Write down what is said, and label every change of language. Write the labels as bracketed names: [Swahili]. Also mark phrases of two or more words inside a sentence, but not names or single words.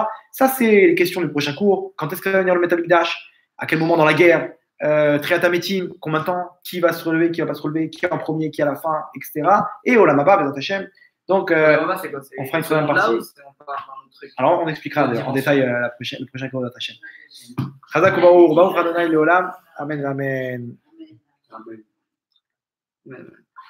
[French] Ça, c'est les questions du prochain cours. Quand est-ce que va venir le [Hebrew] בית המקדש? [French] À quel moment dans la guerre? [Hebrew] תחיית המתים, [French] combien de temps? Qui va se relever, qui va pas se relever, qui est en premier, qui est à la fin, etc. [Hebrew] Et עולם הבא, בעזרת השם. [French] Donc, on fera une troisième partie. Alors, on expliquera en détail le prochain cours [Hebrew] בעזרת השם. חזק וברוך, ברוך אדוני לעולם. Amen, amen. Amen.